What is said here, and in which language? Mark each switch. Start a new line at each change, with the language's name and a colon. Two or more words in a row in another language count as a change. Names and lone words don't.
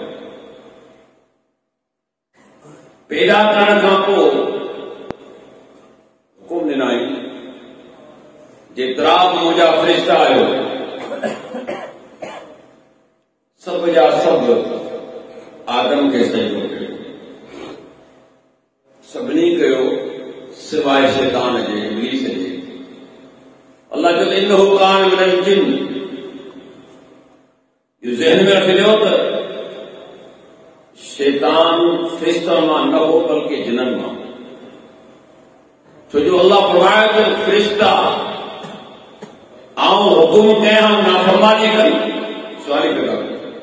Sindhi: पैदा करण खां पोइ हुकुम ॾिनाई जेतिरा बि मुंहिंजा फ़रिश्ता आहियो सभ जा सभ आदम खे सजदो कयो। सभिनी कयो सिवाय शैतान जे, इब्लीस जे। अल्लाह चयो
Arabic: إنه كان من الجن.
Sindhi: इहो ज़हन में रखिजो त शैतान फ़रिश्तनि मां न हो बल्कि जिननि मां। छो जो अल्लाह फरमायो त फ़रिश्ता आऊं हुकुम कयां नाफ़रमानी कनि, सवाल पैदा कयो।